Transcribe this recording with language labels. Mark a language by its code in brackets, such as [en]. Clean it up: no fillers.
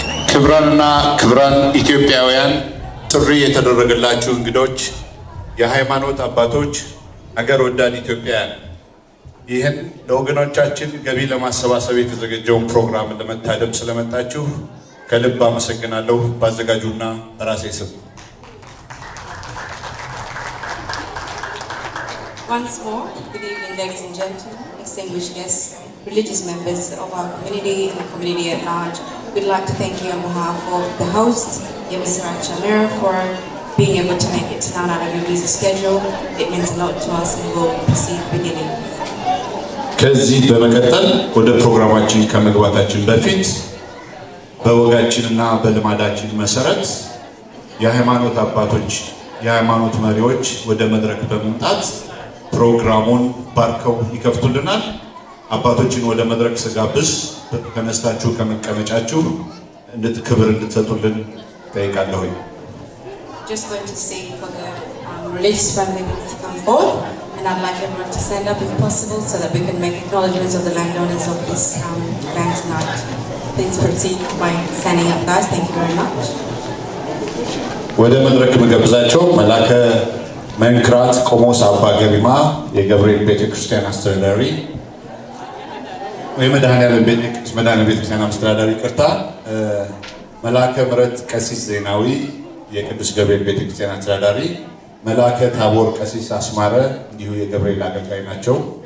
[am] ክብራንና ክብራን ኢትዮጵያውያን ጥሪ የተደረገላችሁ እንግዶች የሃይማኖት አባቶች አገር ወዳድ ኢትዮጵያውያን ይህን ለወገኖቻችን ገቢ ለማሰባሰብ የተዘጋጀውን ፕሮግራም ለመታደም ስለመጣችሁ ከልብ አመሰግናለሁ ባዘጋጁና በራሴ ስም [en] Once more, good evening ladies and gentlemen, distinguished guests, religious members of our community and the community at large. We'd like to thank you on behalf of the host, Mr. Achamira, for being able to make it tonight out of your busy schedule. It means a lot to us and we'll proceed beginning. [am] ከዚህ በመቀጠል ወደ ፕሮግራማችን ከመግባታችን በፊት በወጋችንና በልማዳችን መሰረት የሃይማኖት አባቶች የሃይማኖት መሪዎች ወደ መድረክ በመምጣት ፕሮግራሙን ባርከው ይከፍቱልናል። አባቶችን ወደ መድረክ ስጋብዝ ተነስታችሁ ከመቀመጫችሁ እንድትክብር እንድትሰጡልን ጠይቃለሁ። [en] Just going to sing for the religious family to come forward, and I'd like everyone to stand up if possible so that we can make acknowledgements of the landowners of this land tonight. Please proceed by standing up, guys. Thank you very much. [am] ወደ መድረክ መጋብዛቸው መላከ መንክራት ቆሞስ አባ ገሪማ የገብርኤል ቤተክርስቲያን አስተዳዳሪ ወይ መድኃኔዓለም ቤተክርስቲያን አስተዳዳሪ ቅርታ መላከ ምረት ቀሲስ ዜናዊ የቅዱስ ገብርኤል ቤተክርስቲያን አስተዳዳሪ መላከ ታቦር ቀሲስ አስማረ እንዲሁ የገብርኤል አገልጋይ ናቸው።